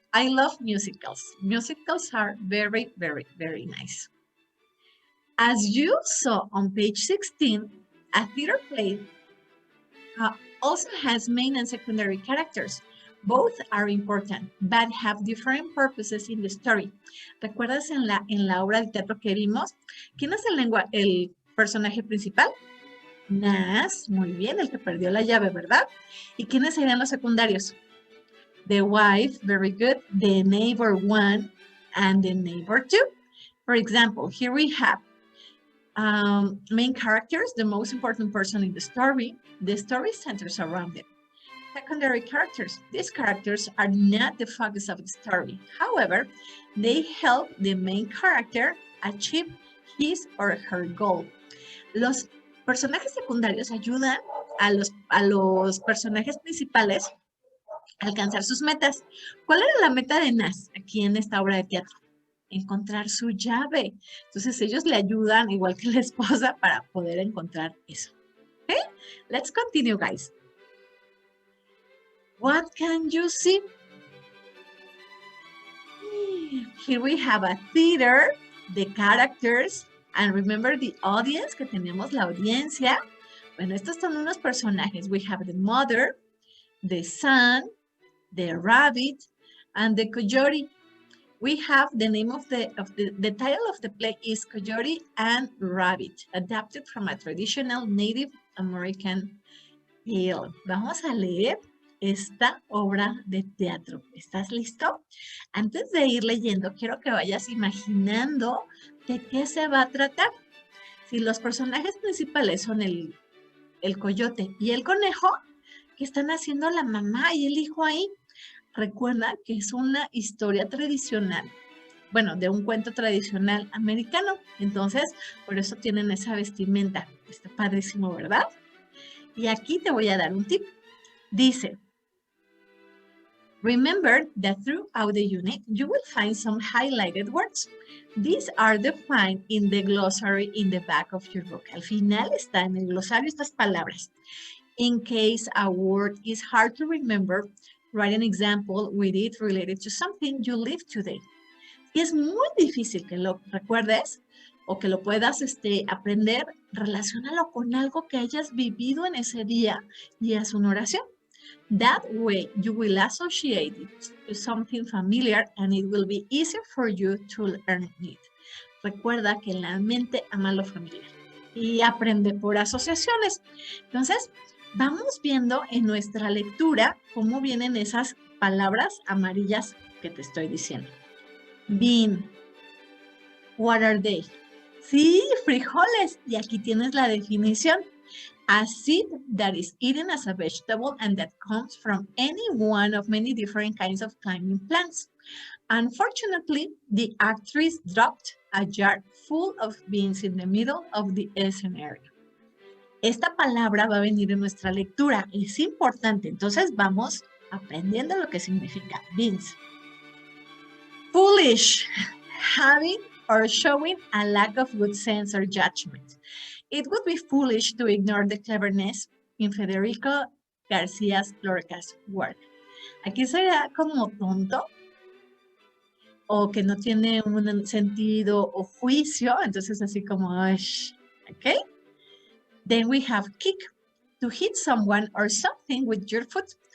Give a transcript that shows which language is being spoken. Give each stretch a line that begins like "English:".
English: I love musicals. Musicals are very, very, very nice. As you saw on page 16, a theater play also has main and secondary characters. Both are important, but have different purposes in the story.
Spanish: ¿Recuerdas en la obra de teatro que vimos? ¿Quién es el personaje principal? Nas, muy bien, el que perdió la llave, ¿verdad? ¿Y quiénes serían los secundarios?
English: The wife, very good, the neighbor 1, and the neighbor 2. For example, here we have main characters, the most important person in the story centers around them. Secondary characters, these characters are not the focus of the story. However, they help the main character achieve his or her goal.
Spanish: Los personajes secundarios ayudan a los personajes principales a alcanzar sus metas. ¿Cuál era la meta de Nas aquí en esta obra de teatro? Encontrar su llave. Entonces ellos le ayudan, igual que la esposa, para poder encontrar eso.
English: Okay? Let's continue, guys. What can you see? Here we have a theater, the characters, and remember the audience,
Spanish: que tenemos la audiencia. Bueno, estos son unos personajes.
English: We have the mother, the son, the rabbit, and the coyote. We have the name of the title of the play is Coyote and Rabbit, adapted from a traditional Native American tale.
Spanish: Vamos a leer esta obra de teatro. ¿Estás listo? Antes de ir leyendo, quiero que vayas imaginando de qué se va a tratar. Si los personajes principales son el coyote y el conejo, ¿qué están haciendo la mamá y el hijo ahí? Recuerda que es una historia tradicional, bueno, de un cuento tradicional americano. Entonces, por eso tienen esa vestimenta. Está padrísimo, ¿verdad? Y aquí te voy a dar un tip. Dice,
English: remember that throughout the unit, you will find some highlighted words. These are defined in the glossary in the back of your book.
Spanish: Al final está en el glosario estas palabras.
English: In case a word is hard to remember, write an example with it related to something you live today.
Spanish: Si es muy difícil que lo recuerdes o que lo puedas aprender, relaciónalo con algo que hayas vivido en ese día y haz una oración.
English: That way, you will associate it to something familiar and it will be easier for you to learn it.
Spanish: Recuerda que la mente ama lo familiar y aprende por asociaciones. Entonces, vamos viendo en nuestra lectura cómo vienen esas palabras amarillas que te estoy diciendo.
English: Bean. What are they?
Spanish: Sí, frijoles. Y aquí tienes la definición.
English: A seed that is eaten as a vegetable and that comes from any one of many different kinds of climbing plants. Unfortunately, the actress dropped a jar full of beans in the middle of the scenario.
Spanish: Esta palabra va a venir en nuestra lectura. Es importante. Entonces vamos aprendiendo lo que significa beans. Foolish.
English: Having or showing a lack of good sense or judgment. It would be foolish to ignore the cleverness in Federico García Lorca's work.
Spanish: Aquí sería como tonto o que no tiene un sentido o juicio, entonces así como, ¿ok?
English: Then we have kick, to hit someone or something with your foot.